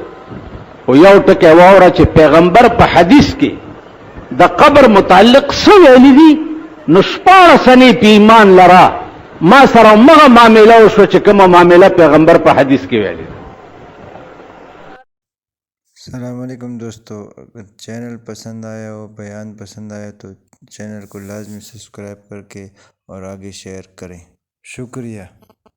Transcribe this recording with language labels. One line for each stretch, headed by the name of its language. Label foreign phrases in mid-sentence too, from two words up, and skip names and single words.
Pashto: خو یو ټکی واوره چې پیغمبر په حدیث کې د قبر متعلق څه ویلي دي، نو 14 سنې په ایمان لره ما سره مغه معامله وشوه چې کومه معامله پیغمبر په حدیث کې ویلي.
Arabic: السلام علیکم
Urdu: دوستو، اگر چینل پسند آیا ہو، بیان پسند آیا تو چینل کو لازمی سبسکرائب کر کے اور آگے شیئر کریں. شکریہ.